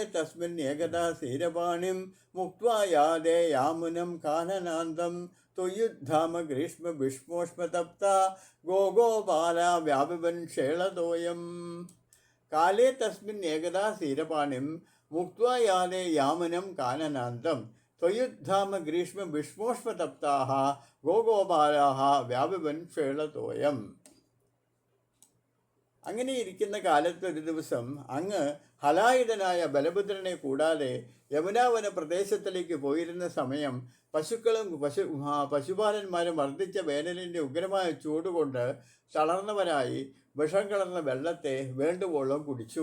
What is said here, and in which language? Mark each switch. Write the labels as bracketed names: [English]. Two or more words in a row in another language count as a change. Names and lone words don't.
[Sanskrit] तस्मिन् एकदा क्षीरवाणीं मुक्त्वा यादे यामुनं काननान्तं त्वयुद्धाम ग्रीष्मभीष्मोष्मतप्ता गोगोपाला व्यापिबन् शेळतोऽयं काले तस्मिन् एकदा क्षीरपाणिं मुक्त्वा यादे यामुनं काननान्तं त्वयुद्धाम ग्रीष्मभीष्मोष्मतप्ताः गोगोपालाः व्यापिबन् क्ष्वेळतोयम्. [Malayalam] അങ്ങനെ ഇരിക്കുന്ന കാലത്ത് ഒരു ദിവസം അങ്ങ് ഹലായുധനായ ബലഭദ്രനെ കൂടാതെ യമുനാവന പ്രദേശത്തിലേക്ക് പോയിരുന്ന സമയം പശുക്കളും പശുപാലന്മാരും വർദ്ധിച്ച വേനലിൻ്റെ ഉഗ്രമായ ചൂടുകൊണ്ട് തളർന്നവരായി വിഷം കലർന്ന വെള്ളത്തെ വേണ്ടുവോളം കുടിച്ചു.